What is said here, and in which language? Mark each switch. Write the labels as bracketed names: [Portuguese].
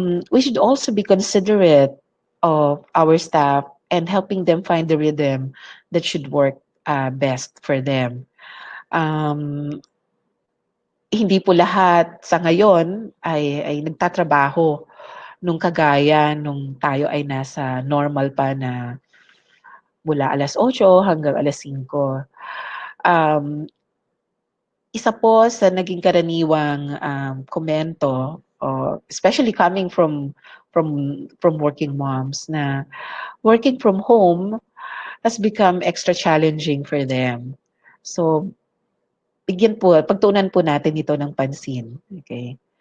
[English] We should also be considerate of our staff and helping them find the rhythm that should work best for them. [Filipino] Hindi po lahat sa ngayon ay nagtatrabaho nung kagaya nung tayo ay nasa normal pa na mula 8:00 hanggang 5:00. isa po sa naging karaniwang komento, [English] especially coming from working moms, na working from home has become extra challenging for them. [Filipino] So, pagtuunan po natin ito ng pansin. Okay?